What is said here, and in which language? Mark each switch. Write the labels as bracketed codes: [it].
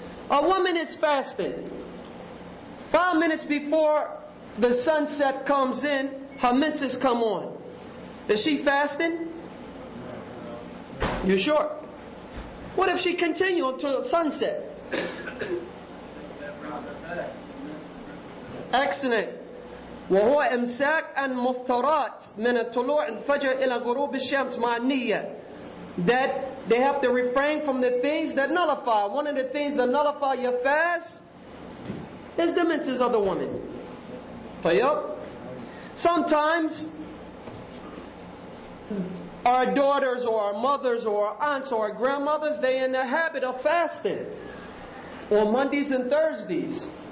[en] A woman is fasting. 5 minutes before the sunset comes in, her menses come on. Is she fasting? You sure? What if she continues until sunset? Excellent. [ar] وهو إمساك عن مفطرات من الطلوع الفجر إلى غروب الشمس مع النية. [en] That they have to refrain from the things that nullify. One of the things that nullify your fast is the menses of the woman. [ar] طيب. [en] Sometimes our daughters or our mothers or our aunts or our grandmothers, they in the habit of fasting on Mondays and Thursdays.